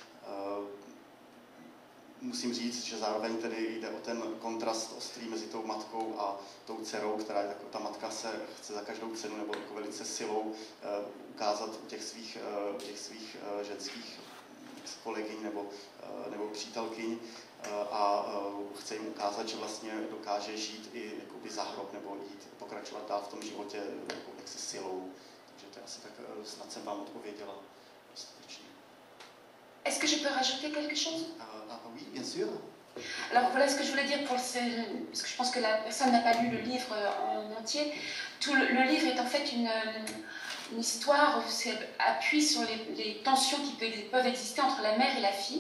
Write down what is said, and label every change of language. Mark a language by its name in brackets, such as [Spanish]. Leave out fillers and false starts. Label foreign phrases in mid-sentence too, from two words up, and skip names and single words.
[Czech] Musím říct, že zároveň tedy jde o ten kontrast ostrý mezi tou matkou a tou dcerou, která je ta matka se chce za každou cenu nebo jako velice silou ukázat u těch svých ženských kolegyň nebo přítelkyň a chce jim ukázat, že vlastně dokáže žít i jakoby za hrob nebo pokračovat dál v tom životě jaksi silou. Takže to je asi tak, snad jsem vám odpověděla dostatečně. [French] Est-ce que je peux rajouter quelque chose? Oui, bien sûr. Alors voilà ce que je voulais dire parce que je pense que la personne n'a pas lu le livre en entier. Le livre est en fait une histoire où appuie sur les tensions qui peuvent exister entre la mère et la fille.